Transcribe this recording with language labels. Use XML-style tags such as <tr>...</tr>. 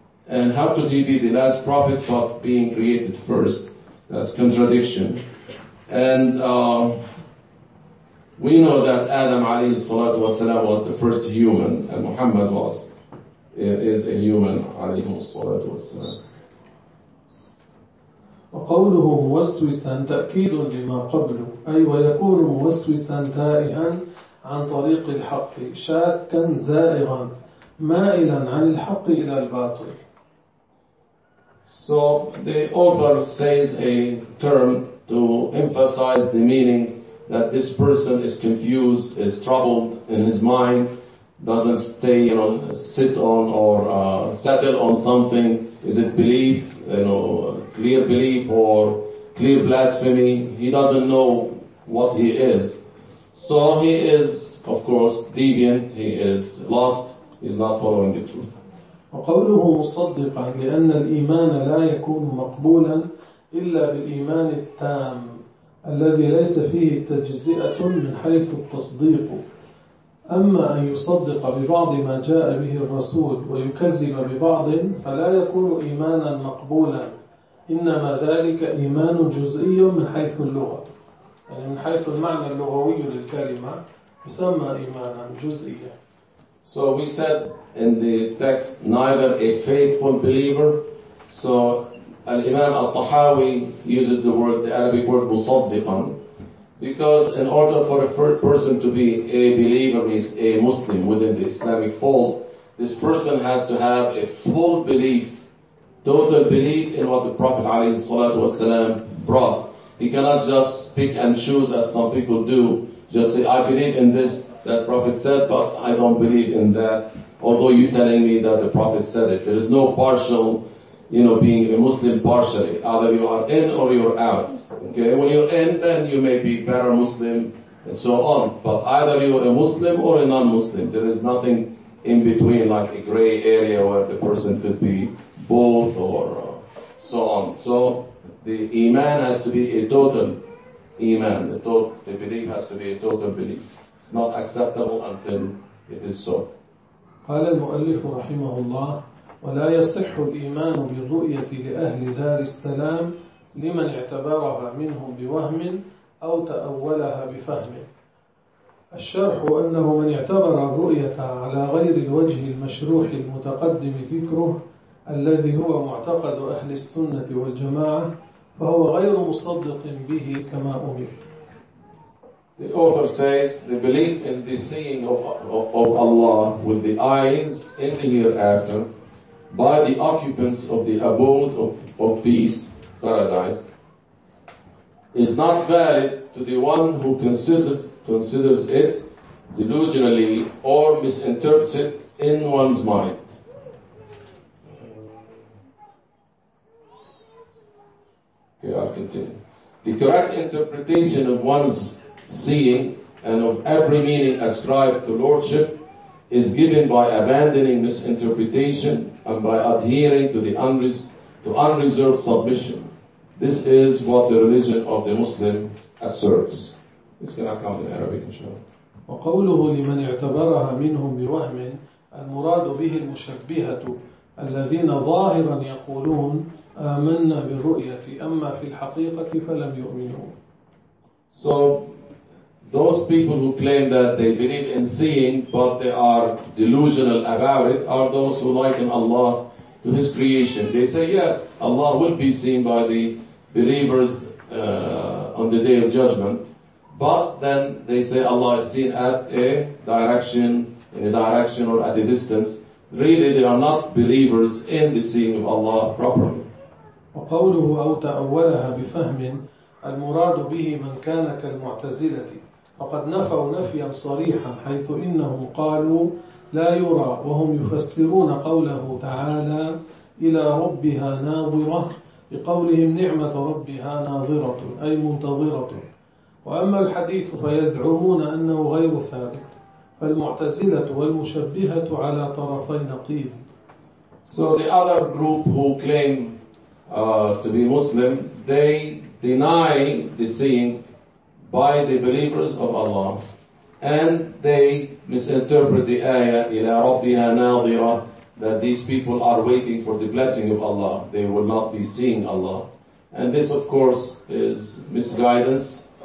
<en>And how could he be the last prophet but being created first? That's contradiction. And we know that Adam alayhi salatu wasalam was the first human, and Muhammad is a human alayhi salatu wasalam.</en> <ar>وقوله موسوسا تأكيد لما قبله، أي ويكون موسوسا تائها عن طريق الحق، شاكا زائغا مائلا عن الحق إلى الباطل.</ar> <en>So the author says a term to emphasize the meaning that this person is confused, is troubled in his mind, doesn't stay, you know, sit on or settle on something. Is it belief, you know, clear belief or clear blasphemy? He doesn't know what he is. So he is, of course, deviant. He is lost. He is not following the truth.</en> <ar>وقوله مصدقا لأن الإيمان لا يكون مقبولا إلا بالإيمان التام الذي ليس فيه تجزئة من حيث التصديق. أما أن يصدق ببعض ما جاء به الرسول ويكذب ببعض فلا يكون إيمانا مقبولا، إنما ذلك إيمان جزئي من حيث اللغة، يعني من حيث المعنى اللغوي للكلمة يسمى إيمانا جزئيا.</ar> <en>So we said in the text, neither a faithful believer. So الإمام الطحاوي uses the word, the Arabic word مصدقا. Because in order for a third person to be a believer, means a Muslim within the Islamic fold, this person has to have a full belief, total belief in what the Prophet ﷺ brought. He cannot just pick and choose as some people do. Just say, I believe in this that Prophet said, but I don't believe in that. Although you're telling me that the Prophet said it. There is no partial, you know, being a Muslim partially. Either you are in or you're out. Okay, when you're in, then you may be better Muslim and so on. But either you're a Muslim or a non-Muslim. There is nothing in between, like a gray area where the person could be both or so on. So the iman has to be a total iman. The belief has to be a total belief. It's not acceptable until it is so.</en> <ar>قال المؤلف رحمه الله: ولا يصح الإيمان بالرؤية لأهل دار السلام لمن اعتبرها منهم بوهم أو تأولها بفهم. الشرح أنه من اعتبر الرؤية على غير الوجه المشروح المتقدم ذكره الذي هو معتقد أهل السنة والجماعة فهو غير مصدق به كما أمر.</ar> <en>The author says the belief in the seeing of Allah with the eyes in the hereafter by the occupants of the abode of peace, paradise, is not valid to the one who considers it delusionally or misinterprets it in one's mind. Okay, I'll continue. The correct interpretation of one's seeing and of every meaning ascribed to lordship is given by abandoning misinterpretation and by adhering to the unreserved submission. This is what the religion of the Muslim asserts. It's going to come in Arabic, inshallah.</en> <ar>وقوله لمن اعتبرها منهم بوهم المراد به المشبهة الذين ظاهرا يقولون آمنا بالرؤية أما في الحقيقة فلم يؤمنوا.</ar> <en>So those people who claim that they believe in seeing but they are delusional about it are those who liken Allah to his creation. They say yes, Allah will be seen by the believers on the day of judgment. But then they say Allah is seen at a direction, in a direction or at a distance. Really, they are not believers in the seeing of Allah properly.</en> <ar>وقوله أو تأولها بفهم المراد به من كان كالمعتزلة فقد نفوا نفيا صريحا حيث إنهم قالوا لا يرى وهم يفسرون قوله تعالى إلى ربها ناظرة بقولهم نعمة ربها ناظرة أي منتظرة. وأما الحديث فيزعمون أنه غير ثابت فالمعتزلة والمشبهة على طرفي نقيض.</ar> <en>So the other group who claim to be Muslim, they deny the seeing by the believers of Allah and they misinterpret the ayah</en> <ar>إلى ربها ناظرة,</ar> <en>that these people are waiting for the blessing of Allah, they will not be seeing Allah, and this of course is misguidance.</en>